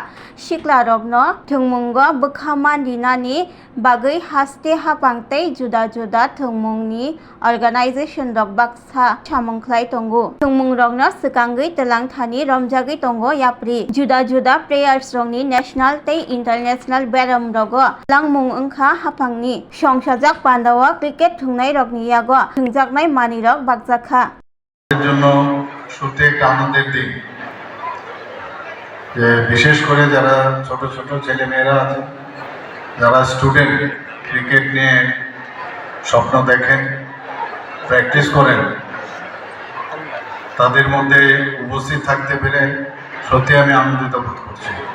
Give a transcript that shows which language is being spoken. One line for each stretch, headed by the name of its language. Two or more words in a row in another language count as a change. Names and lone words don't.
Kok Borok: Siklarokno thungmungo bwkhama dinani bagwi haste hapang tei juda-juda thungmungni organization rok baksa samungkhlai tongo. Thungmungrokno swkangwi twlangthani romjagwi tongo yapri. Juda-juda players rokni national tei international beram rogo langmung wngkha hapangni. Songsajak pandao cricket thungnai rokni yago thungjaknai manwirok bakjakha.
Bangla: জন্য সত্যি একটা আনন্দের দিন যে বিশেষ করে যারা ছোট ছোট ছেলে মেয়েরা আছে যারা স্টুডেন্ট ক্রিকেট নিয়ে স্বপ্ন দেখেন প্র্যাকটিস করেন তাদের মধ্যে উপস্থিত থাকতে পেরে সত্যি আমি আনন্দিত বোধ করছি।